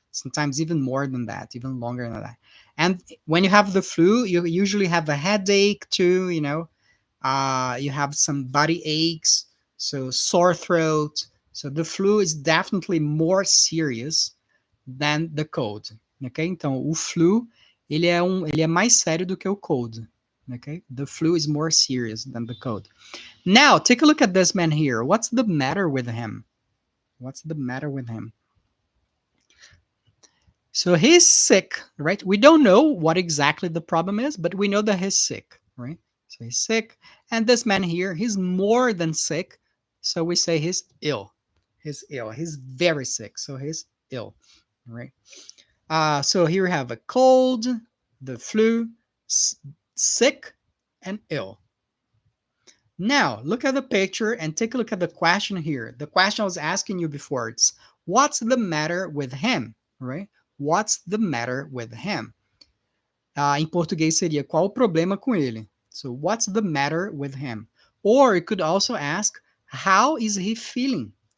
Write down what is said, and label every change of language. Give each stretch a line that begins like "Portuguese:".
English: Sometimes even more than that, even longer than that. And when you have the flu, you usually have a headache too, you know. You have some body aches, so sore throat. So the flu is definitely more serious than the cold. Ok?
Portuguese: Então, o flu, ele é mais sério do que o cold.
English: Okay? The flu is more serious than the cold. Now, take a look at this man here. What's the matter with him? What's the matter with him? So he's sick, right? We don't know what exactly the problem is, but we know that he's sick, right? So he's sick. And this man here, he's more than sick. So we say he's ill. He's ill. He's very sick. So he's ill, right? So here we have a cold, the flu, sick, and ill. Now, look at the picture and take a look at the question here. The question I was asking you before, it's what's the matter with him, right? What's the matter with him?
Portuguese: Em português seria qual o problema com ele?
English: So, what's the matter with him? Or you could also ask, how is he feeling?